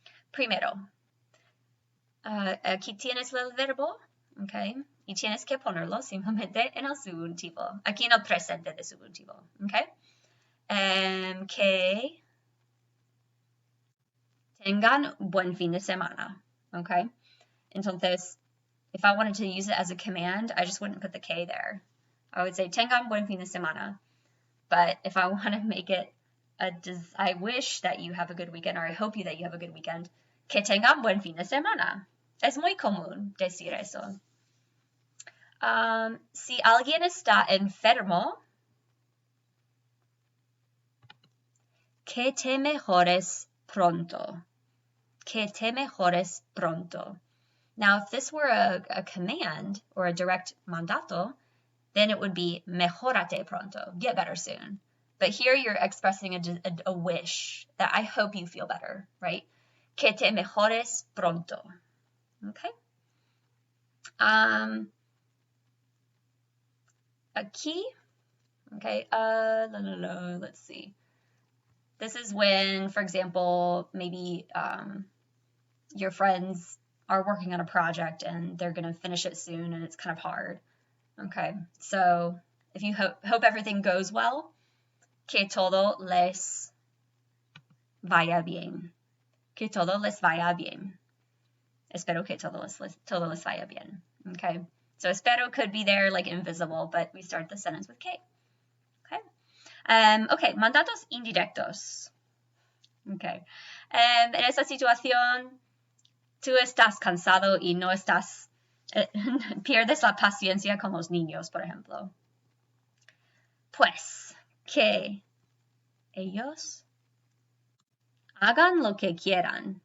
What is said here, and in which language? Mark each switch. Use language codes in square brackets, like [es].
[es] Primero, aquí tienes el verbo, ¿ok? Y tienes que ponerlo simplemente en el subjuntivo, aquí en el presente de subjuntivo, ¿ok? Que tengan buen fin de semana, ¿ok? [en] Entonces, if I wanted to use it as a command, I just wouldn't put the K there. I would say, [es] tengan buen fin de semana. [en] But if I want to make it I wish that you have a good weekend, or I hope that you have a good weekend, [es] que tengan buen fin de semana. Es muy común decir eso. Si alguien está enfermo, que te mejores pronto. Que te mejores pronto. [en] Now, if this were a command or a direct mandato, then it would be [es] mejórate pronto, [en] get better soon. But here you're expressing a wish that I hope you feel better, right? [es] Que te mejores pronto. Okay? [en] Aquí, okay, let's see. This is when, for example, maybe your friends are working on a project and they're going to finish it soon and it's kind of hard. Okay, so if you hope everything goes well, [es] que todo les vaya bien. Que todo les vaya bien. Espero que todo les vaya bien. [en] Okay, so espero could be there like invisible, but we start the sentence with que. [es] Okay, okay, mandatos indirectos. Okay, en esa situación, tú estás cansado y no estás pierdes la paciencia con los niños, por ejemplo. Pues, que ellos hagan lo que quieran.